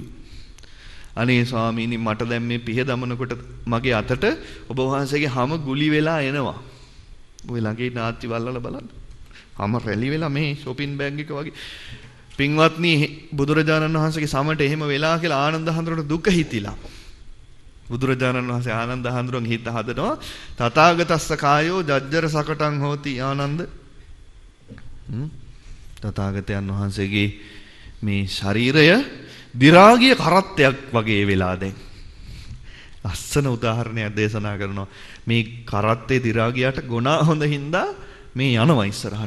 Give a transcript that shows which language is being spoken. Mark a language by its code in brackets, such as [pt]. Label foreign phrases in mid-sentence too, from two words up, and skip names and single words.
[si] අනේ ස්වාමීනි මට දැන් මේ පිහ දමනකොට මගේ අතට ඔබ වහන්සේගේ හැම ගුලි වෙලා එනවා. ඔය ළඟේ නාත්ති වල්ලලා බලන්න. හැම රැලි වෙලා මේ [en] shopping bag [si] එක වගේ. පින්වත්නි බුදුරජාණන් වහන්සේගේ සමට එහෙම වෙලා කියලා ආනන්ද හඳුරන දුක හිතිලා. බුදුරජාණන් වහන්සේ ආනන්ද හඳුරන් හිත හදනවා [pi] තථාගතස්ස කායෝ ජජ්ජර සකටං හෝති ආනන්ද. [si] තථාගතයන් වහන්සේගේ මේ ශරීරය දි รา ගිය කරත්තයක් වගේ වෙලා දැන්. ලස්සන උදාහරණයක් දේශනා කරනවා. මේ කරත්තේ දි รา ගියට ගුණා හොඳ හින්දා මේ යනවා ඉස්සරහට.